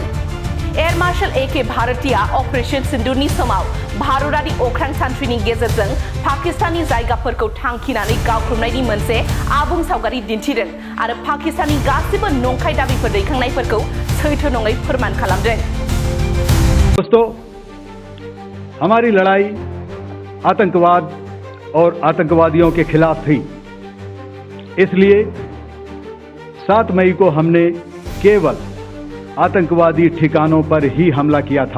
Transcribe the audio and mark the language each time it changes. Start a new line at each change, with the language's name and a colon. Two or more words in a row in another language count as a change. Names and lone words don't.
English: Air Marshal A.K.
Bodo: भारतीया ऑपरेशन सिंदूरनि समाव भारतारि अख्रां सान्थ्रिनि गेजेरजों पाकिस्तानी जायगाफोरखौ थांखिनानै गावख्रुबनायनि मोनसे आबुं सावगारि दिन्थिदों आरो पाकिस्तानी गासिबो नंखाय दाबिफोर दैखांनायफोरखौ सैथो नङै फोरमान खालामदों।
Hindi: दोस्तों, हमारी लड़ाई आतंकवाद और आतंकवादियों के खिलाफ थी, इसलिए 7 मई को हमने केवल आतंकवादी ठिकानों पर ही हमला किया था।